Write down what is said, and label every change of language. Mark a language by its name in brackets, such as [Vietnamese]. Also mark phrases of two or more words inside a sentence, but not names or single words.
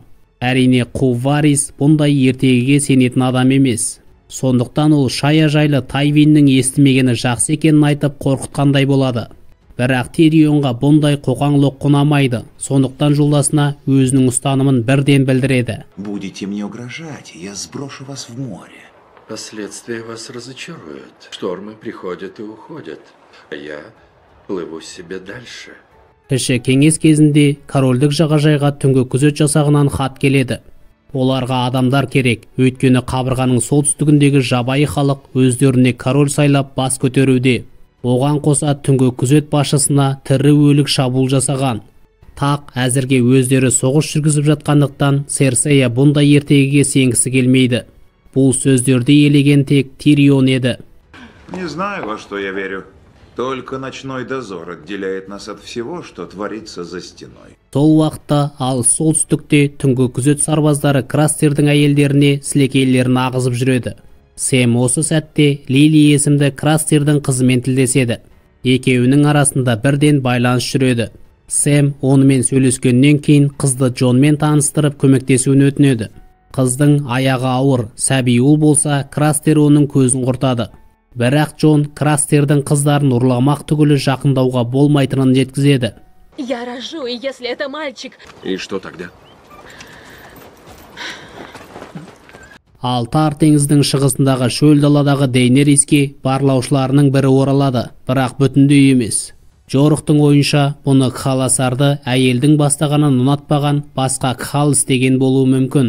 [Kazakh] Әрине қу Варис бұндай ертегіге сенетін адам емес. Сондықтан ол Шая жайлы Тайвиннің естімегені жақсы екенін айтып қорқытқандай болады. Бірақ Тирионға бұндай қоқаң-лоқ ұнамайды. Сондықтан жолдасына өзінің ұстанымын бірден білдіреді. [Russian] Будете мне угрожать, я сброшу вас в море. Последствия вас разочаруют. Штормы приходят и уходят. А я плыву себе дальше. [Kazakh] Кіші кеңес кезінде корольдік жағажайға түнгі күзет жасағынан хат келеді. Оларға адамдар керек, өйткені қабырғаның солтүстігіндегі жабайы халық өздеріне король сайлап бас көтеруде. Оған қоса түнгі күзет басшысына тірі өлік шабуыл жасаған. Тақ әзірге өздері соғыс жүргізіп жатқандықтан Серсея бұндай ертегіге сенгісі келмейді. Бұл сөздерді елеген тек Тирион еді. [Russian] Не знаю, во что я верю. Только ночной дозор отделяет нас от всего, что творится за стеной. [Kazakh] Сол уақытта ал солтүстікте түнгі күзет сарбаздары Крастердің әйелдеріне сілекейлерін ағызып жүреді. Сэм осы сәтте Лили есімді Крастердің қызымен тілдеседі. Екеуінің арасында бірден байланыс жүреді. Сэм онымен сөйлескеннен кейін қызды Джонмен таныстырып көмектесуін өтінеді. Қыздың аяғы ауыр, сәби ұл болса, Крастер оның көзін құртады. Бірақ Джон Крастердің қыздарын ұрламақ түгілі жақындауға болмайтынын жеткізеді. [Russian] Я рожу, и если это мальчик... И что тогда? [Kazakh] Ал Тар теңіздің шығысындағы шөл даладағы Дейнериске барлаушыларының бірі оралады, бірақ бүтіндей емес. Жорықтың ойынша, бұны Кхаласарды әйелдің бастағанын ұнатпаған басқа Кхал істеген болуы мүмкін.